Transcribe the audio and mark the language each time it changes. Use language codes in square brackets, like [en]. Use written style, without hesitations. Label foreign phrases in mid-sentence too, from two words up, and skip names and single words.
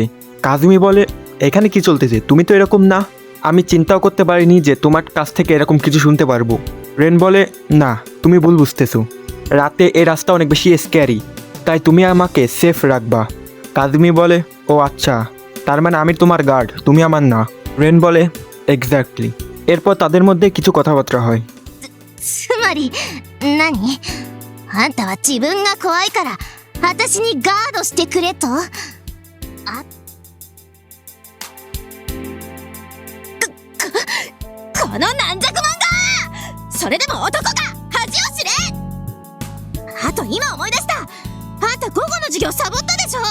[bn] কাজুমি বলে এখানে কি চলতেছে, তুমি তো এরকম না, আমি চিন্তাও করতে পারিনি যে তোমার কাছ থেকে এরকম কিছু শুনতে পারবো। রেন বলে না তুমি ভুল বুঝতেছো, রাতে এই রাস্তা অনেক বেশি স্ক্যারি, তাই তুমি আমাকে সেফ রাখবা। কাজুমি বলে ও আচ্ছা, তার মানে আমি তোমার গার্ড, তুমি আমার না। রেন বলে এক্স্যাক্টলি। এরপর তাদের মধ্যে কিছু কথাবার্তা হয়। [ja] つまり何？あんたは自分が怖いから私にガードしてくれと？この軟弱者が！それでも男が恥を知れ！あと今思い出した、あんた午後の授業サボったでしょ？